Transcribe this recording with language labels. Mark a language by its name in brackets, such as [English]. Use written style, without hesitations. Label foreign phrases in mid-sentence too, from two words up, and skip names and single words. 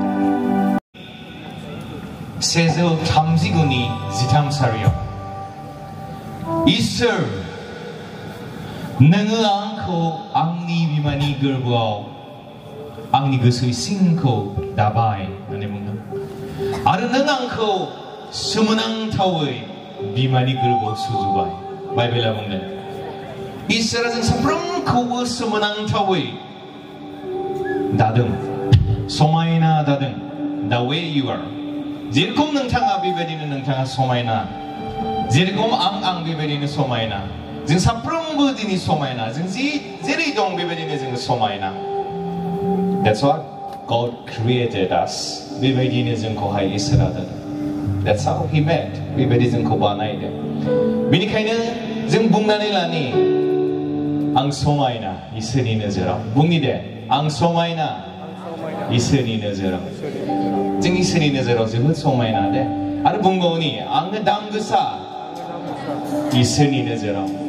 [Bodo] सेजौ 39नि 13 सारियाव इसोर नोङो आंखौ आंनि बिमानि गोरबोआव आंनि गोसोयै सिंखौ दाबाय होननानै बुंदों आरो नों आंखौ सोमोनांथावै बिमानि गोरबोआव सुजुबाय बाइबेला बुंदों इसोरा जों साफ्रोमखौबो सोमोनांथावै दादों समायना दादों [English] the way you are [Bodo] जेरखम नोंथाङा बेबायदिनो नोंथाङा समायना जेरखम आं बेबायदिनो समायना जों साफ्रोमबो दिनै समायना जों जेरै दं बेबायदिनो जों समायना [English] That's what God created us [Bodo] बेबायदिनो जोंखौहाय इसोरा दोनो [English] That's how He made [Bodo] बेबायदि जोंखौ बानायदों बेनिखायनो जों बुंनानै लानि आं समायना इसोरनि नोजोराव बुंनि दे आं समायना इसोरनि नोजोराव जों इसोरनि नोजोराव जोबोद समायना दे आरो बुंबावनि आंनो दाम गोसा इसोरनि नोजोराव